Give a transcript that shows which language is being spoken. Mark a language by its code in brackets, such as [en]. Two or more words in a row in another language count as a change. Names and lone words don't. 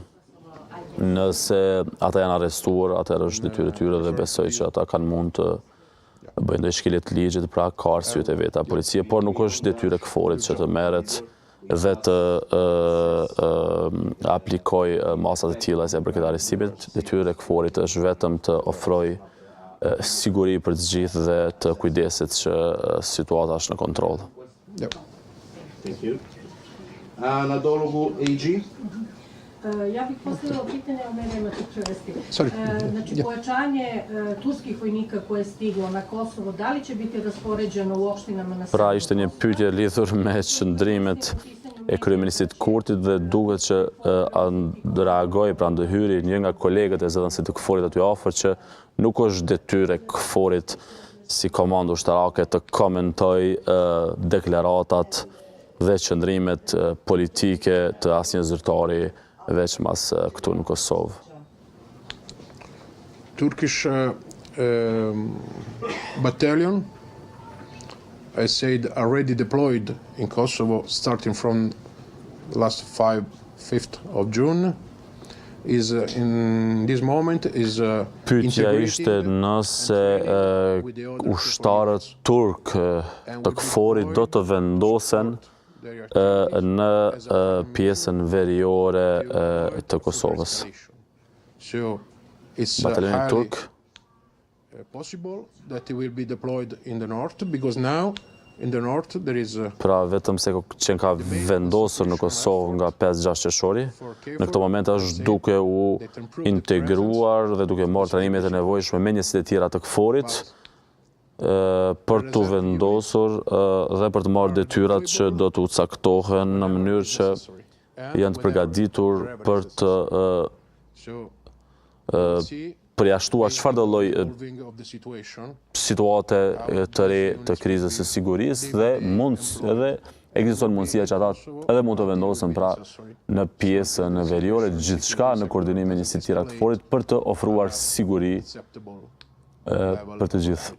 [sq] Nëse ata janë arrestuar, atëherë është detyrë e tyre dhe besoj që ata kanë mund të bëjnë ndonjë shkelje të ligjit, pra ka arsyet e veta policia, por nuk është detyrë e KFOR-it që të merret dhe të aplikojë masat e tilla si për këtë arrestimit. Detyrë e KFOR-it është vetëm të ofrojë siguri për të gjithë dhe të kujdeset që situata është në kontroll. [en] Yep. Thank you. Nadologu AG. [sr] Ja bih postavila pitanje, ali nema tu prevesti. Znači, [en] Yeah. [sr] pojačanje turskih vojnika koje je stiglo na Kosovo, da li će biti raspoređeno u opštinama na [sq] Pra ishte një pyetje lidhur me qëndrimet e kryeministit Kurtit dhe duket që reagoi, pra ndëhyri një nga kolegët e zëdhënësit të KFOR-it aty afër që nuk është detyrë e KFOR-it si komandë ushtarake të komentoj deklaratat dhe qëndrimet politike të asnjë zyrtari veç mas këtu në Kosovë. [en] Turkish battalion, I said, already deployed in Kosovo starting from last 5th of June. Is in this moment is [sq] Pyetja ishte nëse ushtarët turk të KFOR-it do të vendosen në pjesën veriore të Kosovës. [en] So it's [sq] Batalioni turk [en] possible that it will be deployed in the north because now in the north there is [sq] pra vetëm se që ka vendosur në Kosovë nga 5-6 qershori, në këtë moment është duke u integruar dhe duke marrë trajnimet e nevojshme me njësitë e tjera të KFOR-it për të vendosur dhe për të marrë detyrat që do të caktohen në mënyrë që janë të përgatitur për të përjashtuar çfarëdo lloj [en] evolving of the situation. [sq] situate të re të krizës së sigurisë dhe edhe ekziston mundësia që ata edhe mund të vendosen pra në pjesën veriore gjithçka në koordinim me njësitë tjera të KFOR-it për të ofruar siguri për të gjithë.